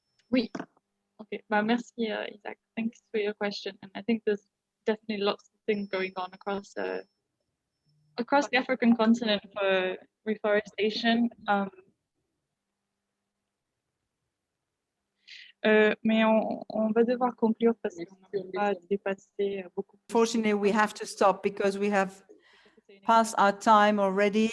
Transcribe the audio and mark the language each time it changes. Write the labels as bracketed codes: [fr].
[fr] Oui. Okay. Bah, merci, Isaac. [en] Thanks for your question. And I think there's definitely lots of things going on across the African continent for reforestation. [fr] Mais on va devoir conclure parce qu'on n'a pas dépassé beaucoup. [en] Unfortunately, we have to stop because we have passed our time already.